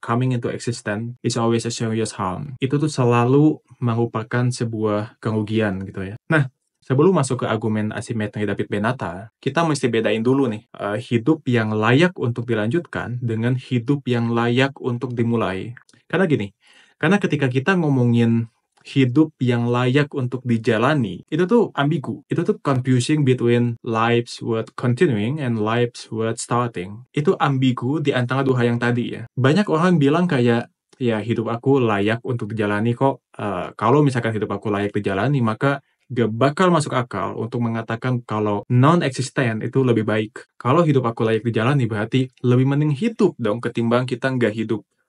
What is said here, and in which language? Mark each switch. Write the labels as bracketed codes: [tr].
[en] Coming into existence is always a serious harm. [id] Itu tuh selalu merupakan sebuah kerugian gitu ya. Nah, sebelum masuk ke argumen asimetri David Benata, kita mesti bedain dulu nih, hidup yang layak untuk dilanjutkan dengan hidup yang layak untuk dimulai. Karena gini, karena ketika kita ngomongin hidup yang layak untuk dijalani, itu tuh ambigu. Itu tuh [en] confusing between lives worth continuing and lives worth starting. [id] Itu ambigu di antara dua yang tadi ya. Banyak orang bilang kayak, ya hidup aku layak untuk dijalani kok. Kalau misalkan hidup aku layak dijalani, maka gak bakal masuk akal untuk mengatakan kalau non-existent itu lebih baik. Kalau hidup aku layak dijalani, berarti lebih mending hidup dong ketimbang kita nggak hidup.